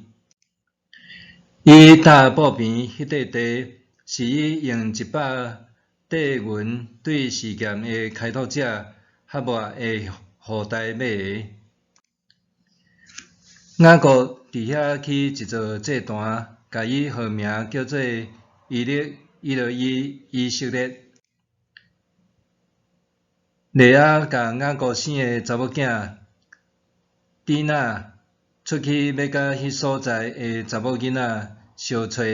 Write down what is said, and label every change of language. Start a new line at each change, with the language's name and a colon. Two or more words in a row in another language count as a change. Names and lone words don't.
Min Nan Chinese: 伊搭布边迄块地，是伊用100块银对示剑的开拓者哈莫的后代买的。雅各伫遐起一座祭坛，甲伊号名叫做以色列。利亚甲雅各生的查某囝底娜出去要甲迄所在的查某囡仔相找。